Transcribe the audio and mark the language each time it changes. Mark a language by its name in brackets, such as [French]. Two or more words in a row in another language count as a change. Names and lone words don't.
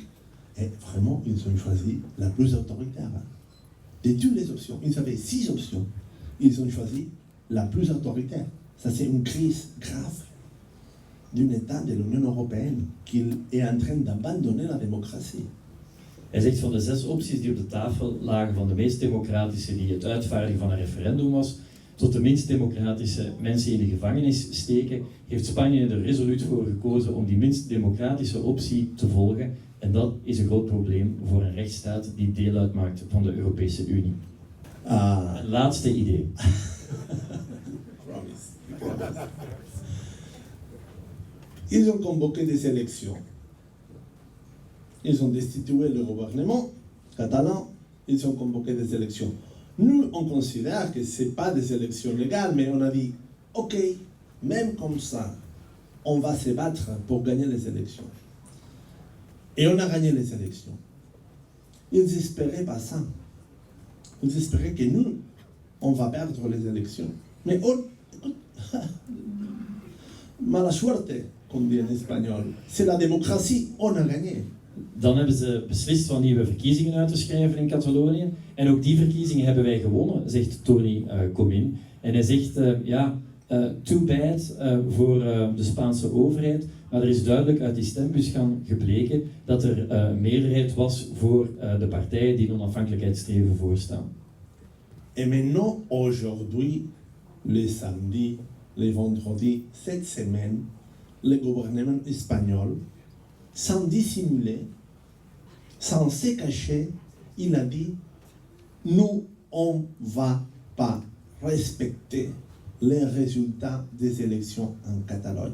[French] Et vraiment, ils ont choisi la plus autoritaire. De toutes les options, ils avaient 6 options. Ils ont choisi la plus autoritaire. Ça, c'est une crise grave d'un État de l'Union européenne qui est en train d'abandonner la démocratie. [Dutch] Hij zegt van de 6 opties die op de tafel lagen, van de meest democratische die het uitvaardigen van een referendum was, tot de minst democratische mensen in de gevangenis steken, heeft Spanje er resoluut voor gekozen om die minst democratische optie te volgen. En dat is een groot probleem voor een rechtsstaat die deel uitmaakt van de Europese Unie. Een laatste idee. [French] Ils ont convoqué des élections. Ils ont destitué le gouvernement catalan. Ils ont convoqué des élections. Nous, on considère que ce n'est pas des élections légales, mais on a dit, ok, même comme ça, on va se battre pour gagner les élections. Et on a gagné les élections. Ils n'espéraient pas ça. Ils espéraient que nous, on va perdre les élections. [Spanish] Mais mala suerte, [French] comme dit en espagnol. C'est la démocratie, on a gagné. [Dutch] Dan hebben ze beslist van nieuwe verkiezingen uit te schrijven in Catalonië. En ook die verkiezingen hebben wij gewonnen, zegt Tony Comín. En hij zegt, [English] too bad [Dutch] voor de Spaanse overheid. Maar er is duidelijk uit die stembus gebleken dat er een meerderheid was voor de partijen die onafhankelijkheidsstreven voorstaan. [French] Et maintenant, aujourd'hui, le samedi, le vendredi, cette semaine, le gouvernement espagnol, sans dissimuler, sans se cacher, il a dit « Nous, on ne va pas respecter les résultats des élections en Catalogne.